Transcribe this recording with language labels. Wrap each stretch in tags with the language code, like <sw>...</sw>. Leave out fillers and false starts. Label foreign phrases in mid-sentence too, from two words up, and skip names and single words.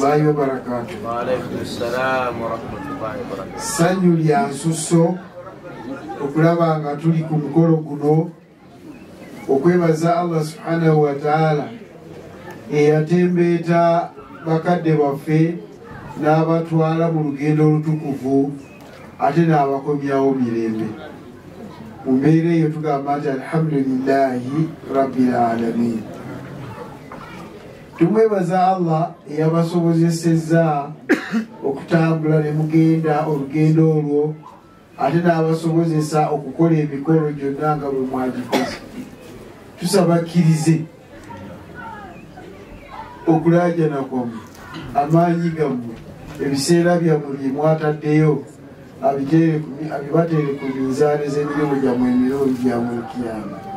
<ar>وبركاته. وعليكم السلام ورحمة الله وبركاته.</ar> <lg>sanyu lya nsusso okulaba nga tuli ku mukolo guno okwebaza Allah</lg> <ar>سبحانه وتعالى</ar> <lg>eyatembeeta bakadde baffe n'abatwala mu lugendo olutukuvu ate n'abakomyawo mirembe. Mu mbeera eyo tugamba nti</lg> <ar>الحمد لله رب العالمين.</ar> <lg>Tumwebaza Allah eyabasobozesezza okutambula ne mugenda olugendo olwo ate n'abasobozesa okukola emikolo gyonna nga bwe mwagikoze. Tusaba akkirize okulaajana kwammwe, amaanyi gammwe, ebiseera byammwe bye mwataddeyo abibateere ku minzaani z'emirimu gyammwe emirungi gyammwe ekiyama.</lg>